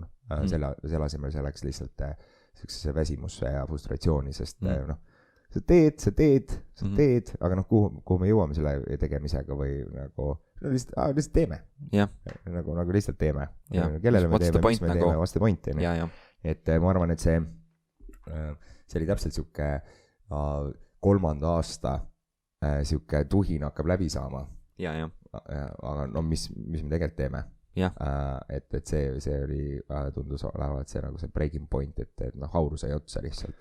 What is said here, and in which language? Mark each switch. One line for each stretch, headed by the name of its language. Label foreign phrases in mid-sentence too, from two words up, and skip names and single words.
Estonian: Selle asemel see läks lihtsalt sellisesse väsimusse ja frustratsiooni, sest sa teed, aga kuhu me jõuame selle tegemisega või nagu lihtsalt teeme. Nagu lihtsalt teeme. Kellele me teeme, mis me teeme,
English: what's the point.
Estonian: Et ma arvan, et see oli täpselt siuke 3. aasta siuke tuhin hakkab läbi saama. Aga mis me tegelikult teeme. Et see oli, tundus olevat see nagu see
English: breaking point,
Estonian: et hauru sai otsa lihtsalt.